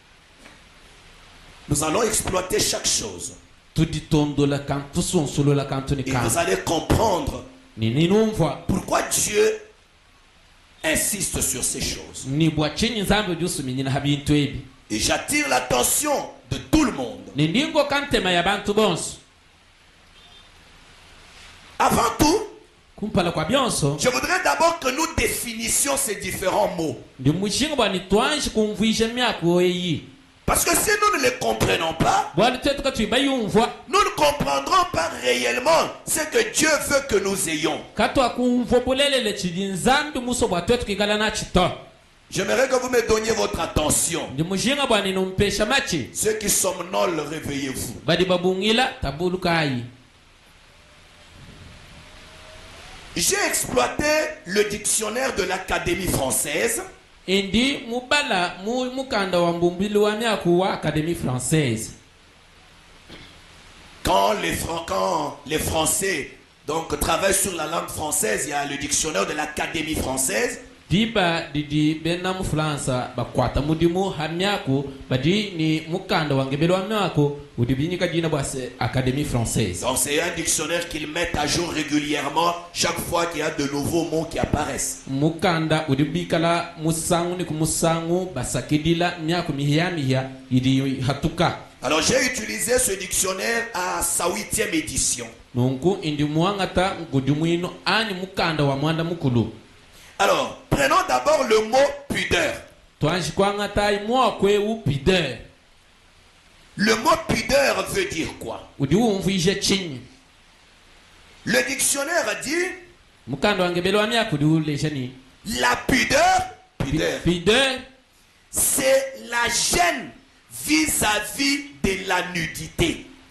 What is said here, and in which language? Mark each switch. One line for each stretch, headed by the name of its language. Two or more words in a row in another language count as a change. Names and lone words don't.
French: Nous allons exploiter chaque chose.
Luba-Lulua: Tuditondo la kantu sonsolo la kantu ni
French: Et vous
Luba-Lulua: kantu.
French: allez comprendre
Luba-Lulua: Ni numva.
French: pourquoi Dieu insiste sur ces choses.
Luba-Lulua: Ni bwa chini nzambe jusu minyina habintu ebi.
French: Et j'attire l'attention de tout le monde.
Luba-Lulua: Ni ndingo kantema ya bantu bonso.
French: Avant tout,
Luba-Lulua: Kumpala kwa byonso.
French: je voudrais d'abord que nous définissions ces différents mots.
Luba-Lulua: Ndi mushinga bwa nitwanshi kumvuisha myako eyi.
French: Parce que si nous ne les comprenons pas,
Luba-Lulua: Bwa tuetuka tuibayumva.
French: nous ne comprendrons pas réellement ce que Dieu veut que nous ayons.
Luba-Lulua: Katwa kumvo bulelele chidi nzambi muso bwa tuetuka igala na chito.
French: J'aimerais que vous me donniez votre attention.
Luba-Lulua: Ndi mushinga bwa ninumpesha machi.
French: Ceux qui somnolent, réveillez-vous.
Luba-Lulua: Badi babungila tabulukai.
French: J'ai exploité le dictionnaire de l'Académie française.
Luba-Lulua: Indi mubala mukanda wa mbumbili wa myako wa Académie française.
French: Quand les Français donc travaillent sur la langue française, il y a le dictionnaire de l'Académie française.
Luba-Lulua: diba didi benam Fransa bakwata mudimu hamyako badi ni mukanda wangebelo hamyako udibinyika jina bwase Académie française.
French: Donc c'est un dictionnaire qu'ils mettent à jour régulièrement chaque fois qu'il y a de nouveaux mots qui apparaissent.
Luba-Lulua: Mukanda udibikala musangu ni kumusangu basakidila myako mihia idi hatuka.
French: Alors j'ai utilisé ce dictionnaire à sa 8e édition.
Luba-Lulua: Nunku indi muangata ngudumuino ani mukanda wa mwanda mukulu.
French: Alors, prenons d'abord le mot pudeur. Le mot pudeur veut dire quoi? Le dictionnaire dit la pudeur, c'est la gêne vis-à-vis de la nudité.